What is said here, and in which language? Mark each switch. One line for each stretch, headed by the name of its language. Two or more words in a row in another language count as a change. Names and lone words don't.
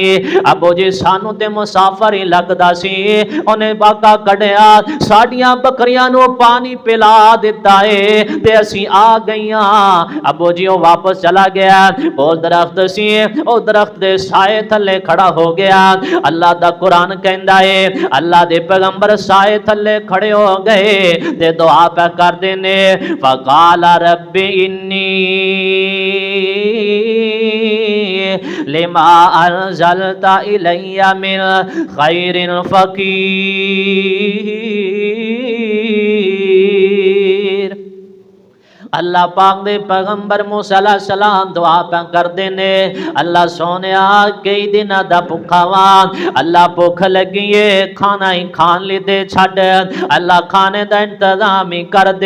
Punjabi: ਅੱਬੂ ਜੀ ਸਾਨੂੰ ਤੇ ਮੁਸਾਫ਼ਰ ਹੀ ਲਗਦਾ ਸੀ। ਉਨ੍ਹੇਂ ਬਾਕਾ ਕੱਢਿਆ ਸਾਡੀਆਂ ਬਕਰੀਆਂ ਨੂੰ ਪਾਣੀ ਪਿਲਾ ਦਿੱਤਾ ਹੈ ਤੇ ਅਸੀਂ ਆ ਗਈਆਂ। ਅੱਬੂ ਜੀ ਉਹ ਵਾਪਸ ਚਲਾ ਗਿਆ। ਉਹ ਦਰਖ਼ਤ ਸੀ ਉਹ ਦਰਖ਼ਤ ਦੇ ਸਾਏ ਥੱਲੇ ਖੜ੍ਹਾ ਹੋ ਗਿਆ। ਅੱਲਾਹ ਦਾ ਕੁਰਾਨ ਕਹਿੰਦਾ ਹੈ ਅੱਲਾਹ ਦੇ ਪੈਗ਼ੰਬਰ ਸਾਏ ਥੱਲੇ ਖੜ੍ਹੇ ਹੋ ਗਏ ਤੇ ਦੁਆ ਪਏ ਕਰਦੇ ਨੇ,
Arabic: فقال رب إني لما أنزلت إلي من خير فقير.
Punjabi: ਅੱਲਾਹ ਪਾਕ ਦੇ ਪੈਗ਼ੰਬਰ ਮੂਸਾ ਅਲੈਹਿੱਸਲਾਮ ਦੁਆ ਪਏ ਕਰਦੇ ਨੇ, ਅੱਲਾਹ ਸੋਹਣਿਆ ਕਈ ਦਿਨ ਦਾ ਭੁੱਖਾ ਵਾਂ, ਅੱਲਾਹ ਭੁੱਖ ਲੱਗੀ ਹੈ ਖਾਣਾ ਹੀ ਖਾਣ ਲਈ ਦੇ ਛੜ, ਅੱਲਾਹ ਖਾਣੇ ਦਾ ਇੰਤਜ਼ਾਮ ਹੀ ਕਰ ਦੇ।